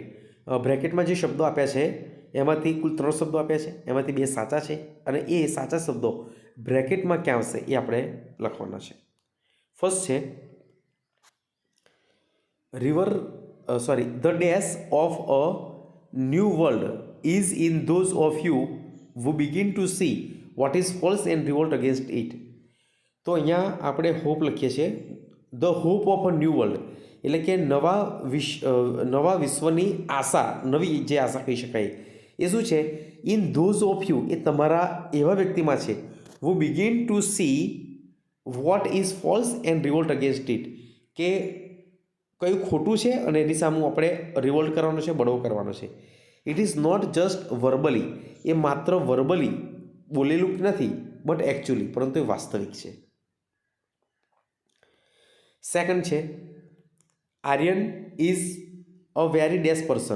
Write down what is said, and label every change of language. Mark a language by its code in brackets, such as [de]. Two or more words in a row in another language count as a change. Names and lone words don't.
[gu] બ્રેકેટમાં જે શબ્દો આપ્યા છે એમાંથી કુલ 3 શબ્દો આપ્યા છે, એમાંથી 2 સાચા છે, અને એ સાચા શબ્દો બ્રેકેટમાં ક્યાં આવશે એ આપણે લખવાના છે. [en] ફર્સ્ટ છે, the dash of a new world is in those of you who begin to see what is false and revolt against it. [gu] તો અહીંયા આપણે હોપ લખીએ છીએ, [en] the hope of a new world, [gu] એટલે કે નવા વિશ્વની આશા, નવી જે આશા કહી શકાય એ શું છે? [en] in those of you, [gu] એ તમારા એવા વ્યક્તિમાં છે, [en] who begin to see what is false and revolt against it, [gu] કે કયું ખોટું છે અને એની સામે આપણે રિવોલ્ટ કરવાનો છે, બળવો કરવાનો છે. [en] it is not just verbally, [gu] એ માત્ર વર્બલી બોલેલું નથી, [en] but actually, [gu] પરંતુ એ વાસ્તવિક છે. [en] સેકન્ડ છે, આર્યન is a very dash person.